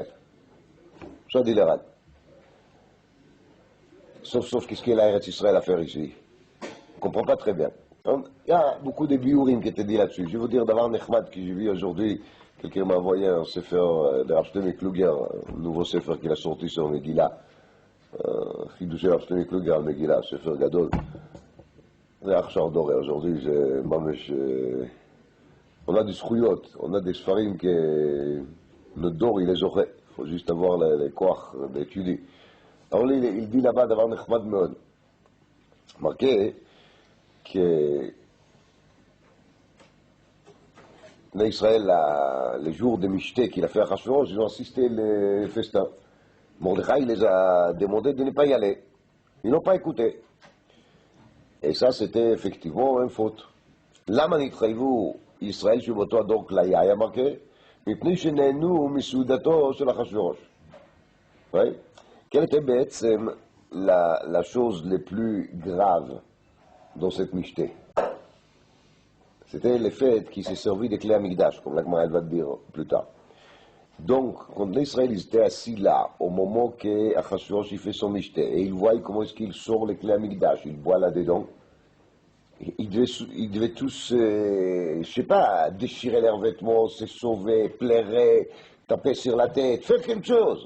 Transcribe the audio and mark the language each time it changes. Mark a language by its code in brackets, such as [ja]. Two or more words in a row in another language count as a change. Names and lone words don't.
[fr] Ça dit l'Iran. Sauf qu'est-ce qu'il y a l'Eretz Israël à faire ici? On ne comprend pas très bien. Donc, il y a beaucoup de biurim qui étaient dit là-dessus. Je vais vous dire d'abord Nechmad, que j'ai vu aujourd'hui, quelqu'un m'a envoyé un sefer de Rav Shlomo Kluger, un nouveau sefer qu'il a sorti sur Megillah. [he] חידושי רב שלמה קלוגר על מגילה, ספר גדול. זה עכשיו דורי, aujourd'hui, זה ממש... [fr] on a des זכויות, on a des ספרים notre דור, il les aurait. Il faut juste avoir les כוח d'étudier. Alors il dit là-bas [he] דבר נחמד מאוד. [fr] marqué que l'Israël, les jours de Mishté qu'il a fait à Achashverosh, ils ont assisté les festins. Mordechai les a demandé de ne pas y aller. Ils n'ont pas écouté. Et ça, c'était effectivement une faute. [he] למה נתחייבו ישראל שבאותו הדור כליה, היה marqué, מפני שנהנו מסעודתו של אחשוורוש. [fr] Quelle était בעצם la chose la plus grave dans cette mishté? C'était le fait qu'il s'est servi des clés à Migdash, comme la Gemara va dire plus tard. Donc, quand l'Israël était assis là, au moment que Achashverosh fait son mishté, et il voit comment est-ce qu'il sort les clés à Migdash, il voit là-dedans, ils devaient tous, je sais pas, déchirer leurs vêtements, se sauver, pleurer, taper sur la tête, faire quelque chose.